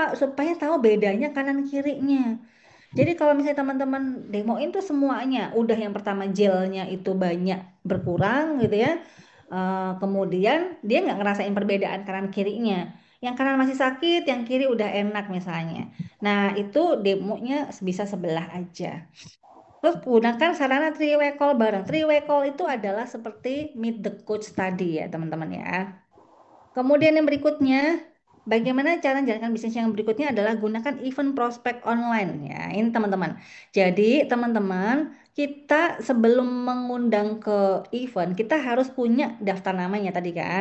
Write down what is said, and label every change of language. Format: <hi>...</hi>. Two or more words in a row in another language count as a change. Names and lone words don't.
<id>Supaya tahu bedanya kanan kirinya. Jadi kalau misalnya teman-teman demoin tuh semuanya, udah yang pertama gelnya itu banyak berkurang gitu ya. Kemudian dia nggak ngerasain perbedaan kanan kirinya. Yang kanan masih sakit, yang kiri udah enak misalnya. Nah itu demonya bisa sebelah aja. Terus gunakan sarana</id> <en>three way call</en> <id>bareng.</id> <en>Three way call</en> <id>itu adalah seperti</id> <en>meet the coach</en> <id>tadi ya teman-teman ya. Kemudian yang berikutnya, bagaimana cara menjalankan bisnis yang berikutnya adalah gunakan event prospek online ya. Ini teman-teman. Jadi teman-teman, kita sebelum mengundang ke event, kita harus punya daftar namanya tadi kan.</id>